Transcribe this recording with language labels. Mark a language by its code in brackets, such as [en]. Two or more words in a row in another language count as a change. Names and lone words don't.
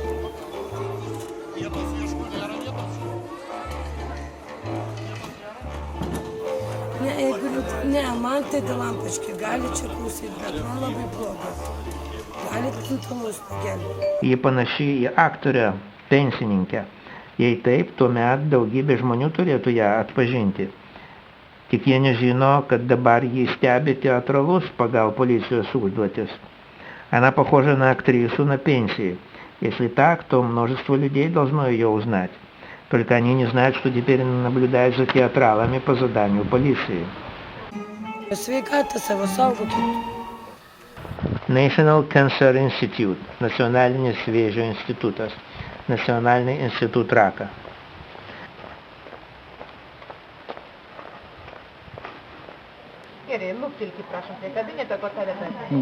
[lt] Ne, jeigu, ne, man tai dėl lampočki gali čia klausyti, bet man labai bloga. Galit kintamus pagelbėti. Ji panaši į aktorę, pensininkę. Jei taip, tuomet daugybė žmonių turėtų ją atpažinti. Tik jie nežino, kad dabar jį stebi teatralus pagal policijos užduotis. [ru] Она похожа на актрису на пенсии. Если так, то множество людей должно ее узнать. Только они не знают, что теперь наблюдают за театралами по заданию полиции. [lt] Sveikata savo saugokit. [en] National Cancer Institute, [lt] Nacionalinis vėžio institutas, Nacionalinis [ru] институт рака. [lt] Gerai, luktelkit, prašom, prie kabineto kortelę paimti.